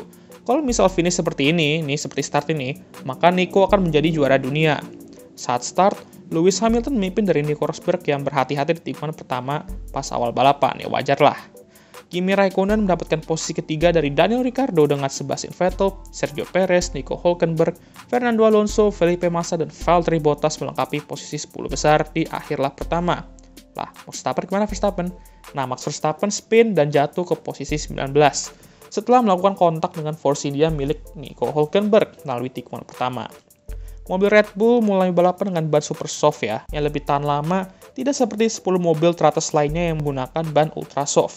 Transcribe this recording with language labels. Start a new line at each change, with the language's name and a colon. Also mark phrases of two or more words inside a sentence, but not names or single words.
Indonesian: Kalau misal finish seperti ini, seperti start ini, maka Nico akan menjadi juara dunia. Saat start, Lewis Hamilton memimpin dari Nico Rosberg yang berhati-hati di tikungan pertama pas awal balapan, ya wajar lah. Kimi Raikkonen mendapatkan posisi ketiga dari Daniel Ricciardo dengan Sebastian Vettel, Sergio Perez, Nico Hülkenberg, Fernando Alonso, Felipe Massa, dan Valtteri Bottas melengkapi posisi 10 besar di akhir lap pertama. Lah, Verstappen gimana Verstappen? Nah, Max Verstappen spin dan jatuh ke posisi 19. Setelah melakukan kontak dengan Force India milik Nico Hülkenberg melalui tikungan pertama. Mobil Red Bull mulai balapan dengan ban super soft ya, yang lebih tahan lama, tidak seperti 10 mobil teratas lainnya yang menggunakan ban ultra soft.